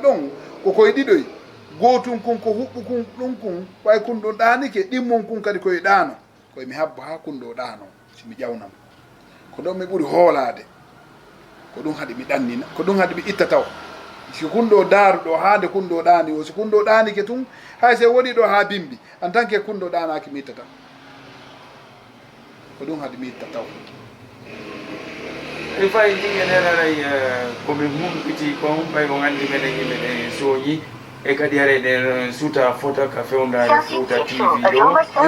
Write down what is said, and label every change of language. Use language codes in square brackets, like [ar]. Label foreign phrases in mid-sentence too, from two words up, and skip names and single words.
[ff] ɗon ko koye ɗiɗoy gotum kun ko huɓɓu kun ɗum kun way kun ɗon ɗanike ɗimmon kun kadi koye ɗano koye mi habba ha kun ɗo ɗano simi ƴawnam ko ɗon mi ɓuuri hoolade ko ɗum haɗi mi ɗannina ko ɗum haɗi mi itta taw si kun ɗo daaruɗo hande kun ɗo ɗani o si kun ɗo ɗanike tun hay se woni ɗo ha bimbi [fr] en tant que [ff] kun ɗo ɗanaki mi ittata ko ɗum haɗi mi itta taw e fayi ɗigeɗenaray komin humɓiti kon ɓay ko gandi menen yimɓeɗen sooñi e kadi haray ɗen suuta fota ka fewndade Fouta TV ɗo